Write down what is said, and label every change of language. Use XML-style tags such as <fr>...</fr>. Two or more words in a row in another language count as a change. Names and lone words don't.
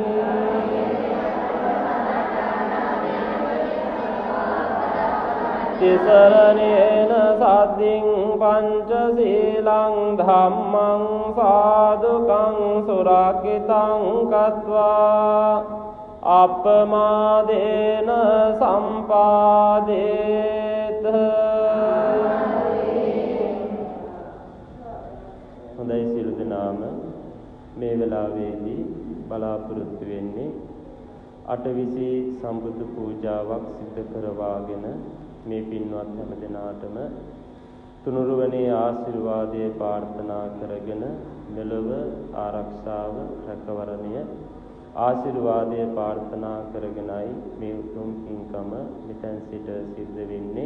<pi>තිසරණේන සද්ධින් පංචශීලං ධම්මං සාදුකං සුරක්ඛිතං කତ୍වා අපමාදේන සම්පාදේත.</pi> <si>හොඳයි සියලු දෙනාම මේ වෙලාවේදී බලාපොරොත්තු වෙන්නේ අටවිසි සම්බුදු පූජාවක් සිදු කරවාගෙන මේ පින්වත් හැම දෙනාටම තුනුරුවනේ ආශිර්වාදයේ ප්‍රාර්ථනා කරගෙන මෙලොව ආරක්ෂාව රැකවරණය ආශිර්වාදයේ ප්‍රාර්ථනා කරගෙනයි මේ උතුම් පින්කම මෙතෙන් සිට සිද්ධ වෙන්නේ.</si>